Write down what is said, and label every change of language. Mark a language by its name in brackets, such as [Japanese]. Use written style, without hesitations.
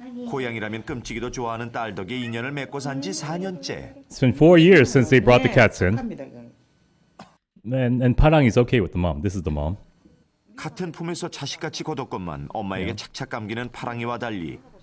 [Korean] 고양이라면 끔찍이도 좋아하는 딸 덕에 인연을 맺고 산 지 4년째. [English] It's been 4 years since they brought the cats in. And 파랑 is okay with the mom. This is the mom. [Korean] 같은 품에서 자식같이 거뒀건만 엄마에게 착착 감기는 파랑이와 달리